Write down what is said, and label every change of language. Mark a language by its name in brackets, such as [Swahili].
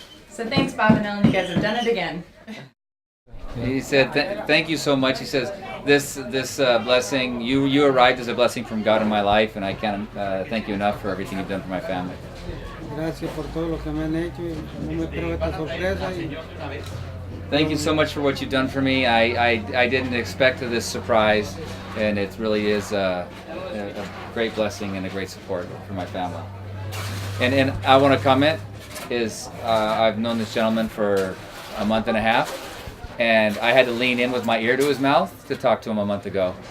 [English] So thanks, Bob and Ellen. You guys have done it again. He said, "Thank you so much." He says, "This blessing, you arrived as a blessing from God in my life, and I can't thank you enough for everything you've done for my family." [Spanish] Gracias por todo lo que me han hecho y no me espero esta sorpresa y [English] Thank you so much for what you've done for me. I didn't expect this surprise, and it really is a great blessing and a great support for my family. And I want to comment is I've known this gentleman for a month and a half, and I had to lean in with my ear to his mouth to talk to him a month ago.